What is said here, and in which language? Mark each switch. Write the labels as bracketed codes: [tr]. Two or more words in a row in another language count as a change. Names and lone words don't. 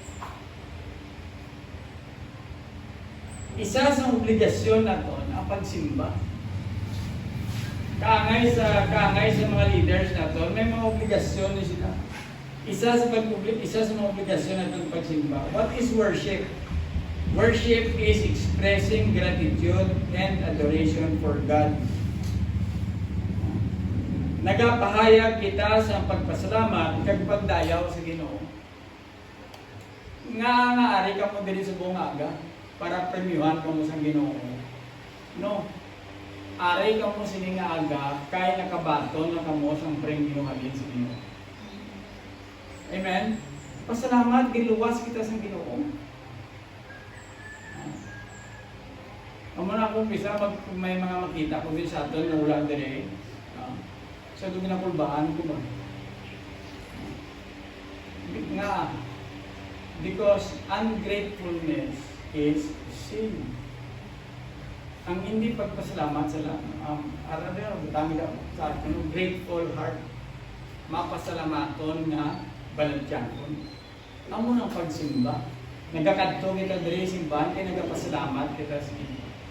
[hil] Isa sa obligasyon naton ang pagsimba. Kaangay sa mga leaders naton, may mga obligasyon ni sila. Isa sa mga obligasyon naton pagsimba. [en] What is worship? Worship is expressing gratitude and adoration for God. [hil] Nagapahayag kita sa pagpasalamat kag pagdayaw sa Ginoo. Nga ari ka mo diri sa buong aga para premiuhan ka mo sa Ginoo. No. Ari ka mo sini nga aga kay nakabaton na kamo sang premiuhan sa Ginoo. Amen. Pasalamat giluwas kita sa Ginoo. Amo na akong bisa may mga makita ko din sa aton na wala diri. Sa so, ginakulbaan ko ba? Nga, [en] because ungratefulness is sin. [hil] Ang hindi pagpasalamat sa [en] grateful heart, [hil] mapasalamaton nga baladyankon. Amo ng pagsimba. Nagkakadto kita diri simbahan kay nagapasalamat kita sa Ginoo.